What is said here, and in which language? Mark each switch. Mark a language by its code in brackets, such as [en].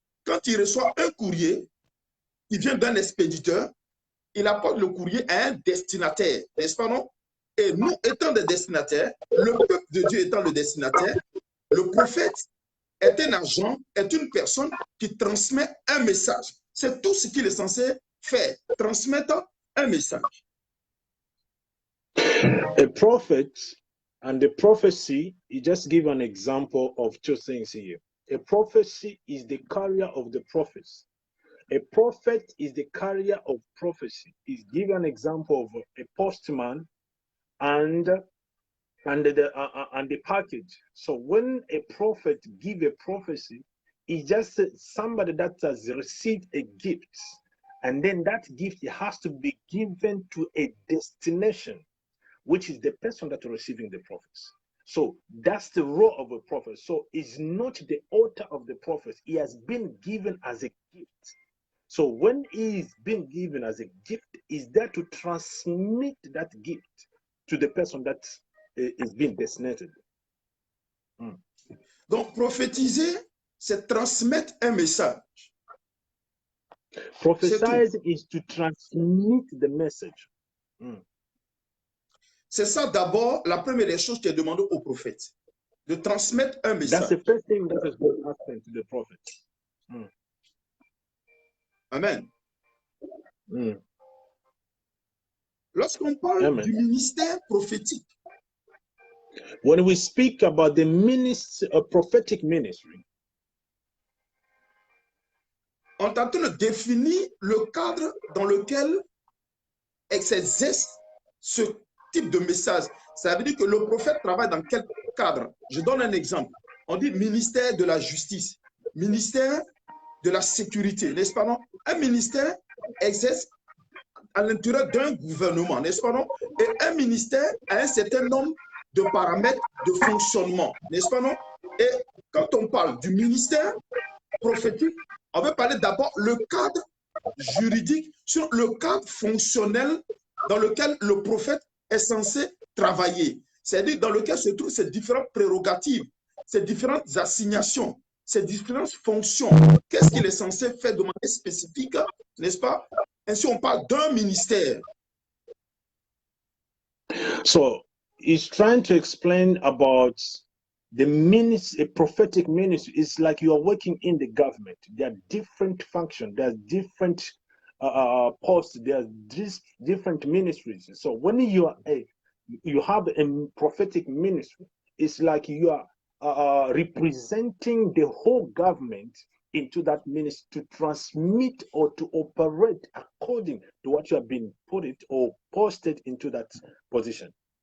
[fr] Quand il reçoit un courrier, il vient d'un expéditeur, il apporte le courrier à un destinataire, n'est-ce pas, non? Et nous, étant des destinataires, le peuple de Dieu étant le destinataire, le prophète est un agent, est une personne qui transmet un message. C'est tout ce qu'il est censé faire, transmettre un message. [en] A prophet and the prophecy, you just give an example of two things here. A prophecy is the carrier of the prophets. A prophet is the carrier of prophecy. Is give an example of a postman and the package. So when a prophet give a prophecy, it's just somebody that has received a gift, and then that gift has to be given to a destination, which is the person that is receiving the prophets. So that's the role of a prophet. So it's not the author of the prophet. He has been given as a gift. So when he is being given as a gift, is there to transmit that gift to the person that is being designated. [fr] Donc, prophétiser, c'est transmettre un message. [en] Prophesize is to transmit the message. [fr] C'est ça d'abord la première des choses qui est demandée au prophète, de transmettre un message. [en] That's the first thing that is going to happen to the prophet. Amen. [fr] Lorsqu'on parle du ministère prophétique, [en] when we speak about the ministry, a prophetic ministry, [fr] on est en train de définir le cadre dans lequel s'exerce ce type de message. Ça veut dire que le prophète travaille dans quel cadre? Je donne un exemple. On dit ministère de la justice, ministère de la sécurité, n'est-ce pas, non? Un ministère exerce à l'intérieur d'un gouvernement, n'est-ce pas, non? Et un ministère a un certain nombre de paramètres de fonctionnement, n'est-ce pas, non? Et quand on parle du ministère prophétique, on veut parler d'abord le cadre juridique, sur le cadre fonctionnel dans lequel le prophète est censé travailler. C'est-à-dire dans lequel se trouvent ces différentes prérogatives, ces différentes assignations, ces différentes fonctions. Qu'est-ce qu'il est censé faire de manière spécifique, n'est-ce pas? Ainsi, on parle d'un ministère. [en] So he's trying to explain about the ministry, a prophetic ministry. It's like you are working in the government. There are different functions. There's different posts. There's different ministries. So when you have a prophetic ministry, it's like you are representing the whole government into that ministry to transmit or to operate according to what you have been put it or posted into that position.